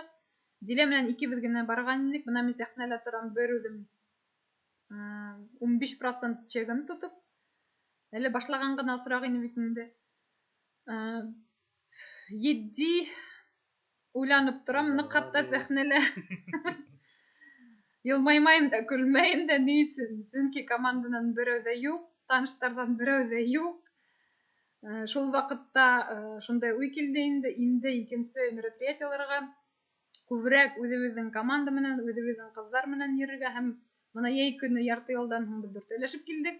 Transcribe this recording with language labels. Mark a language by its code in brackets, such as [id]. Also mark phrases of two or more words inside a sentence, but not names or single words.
[ba] Дилә менән икебеҙ генә барған инек. Бына мин сәхнәлә торам, бер үҙем 15% чегын тотоп. Әле башлаған ғына осраҡ ине бит инде. 7 Уйланып торам, нык хатта сәхнәлә. [tt] Йылмаймайым да, көлмәйем дә ни өчен? Чөнки команданан берәү дә юк, таныштардан берәү дә юк. Шул вакытта шундай уй килде инде икенче мероприятиеларга күбрәк үзебезнең команда менән, үзебезнең кызлар менән йөрергә һәм моны яй көне ярты елдан һуң без дүртәләшеп килдек.